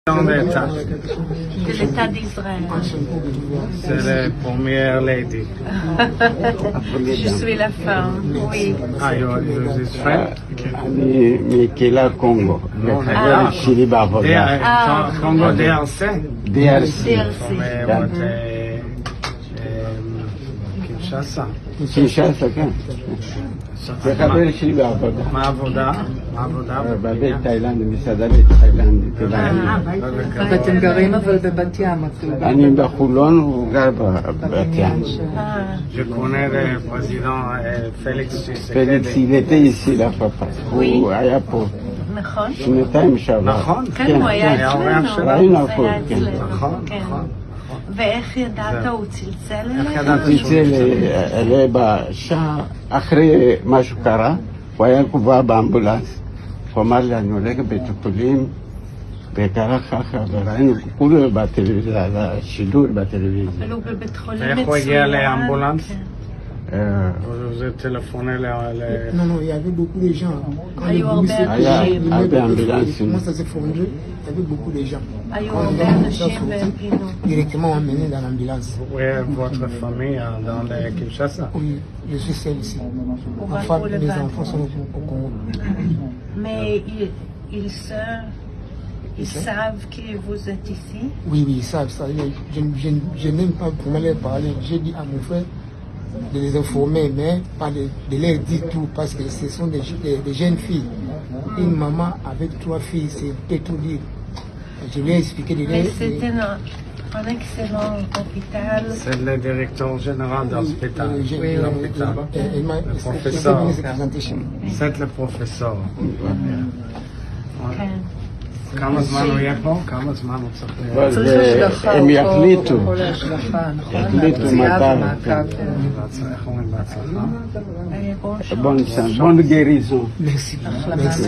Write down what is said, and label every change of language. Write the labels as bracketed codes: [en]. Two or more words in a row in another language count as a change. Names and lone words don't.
[fr] De l'État d'Israël. C'est la première lady. Je suis la femme, oui. [en] You're Israel? [he] אני מקהילה קונגו, לחבר שלי בעבודה. קונגו DRC? DRC. קינשאסה. קינשאסה, כן. זה חבר שלי בעבודה. מה העבודה? בבית תאילנדי, מסעדה בית תאילנדי. ואתם גרים אבל בבת ים. אני בחולון והוא גר בבת ים. [fr] Je connais le président Félix פליקס, il était ici la papa. [he] הוא היה פה. נכון. שנתיים שעבר. נכון? כן, הוא היה אצלנו. ראינו הכל, כן. נכון. ואיך ידעת? הוא צלצל אליך? צלצל אליי בשעה אחרי משהו קרה, הוא היה קובע באמבולנס. הוא אמר לי, אני הולך לבית החולים, וקרה ככה, וראינו כולו בטלוויזיה, השידור בטלוויזיה. אבל הוא בבית חולים מצוין. איך הוא הגיע לאמבולנס? [fr] Vous êtes téléphoné Non, il y avait beaucoup de gens. Quand [he] היו הרבה אנשים. [fr] Comment ça s'est fondé? Il y avait beaucoup de gens. [he] היו הרבה אנשים והם פינו. [fr] Directement emmenés dans l'ambulance. Où est votre famille dans le Kinshasa? Oui, je suis seul ici. Ma femme et les enfants sont au Congo. Mais ils savent que vous êtes ici? Oui, ils savent ça. Je n'aime pas vraiment leur parler. J'ai dit à mon frère de les informer, mais pas de leur dire tout, parce que ce sont des jeunes filles. Une maman avec 3 filles, c'est peut tout dire. Je lui ai expliqué de leur... Mais c'était un excellent hôpital. C'est le directeur général de l'hôpital. Le professeur. professeur. C'est le professeur. [he] כן. כמה זמן הוא יהיה פה? כמה זמן הוא צריך להיות? צריך השגחה, הם יחליטו. כל ההשגחה, נכון? יחליטו פציעה מתי. ומעקב. איך אומרים בהצלחה? [fr] bonne guérison. Merci. [he] החלמה.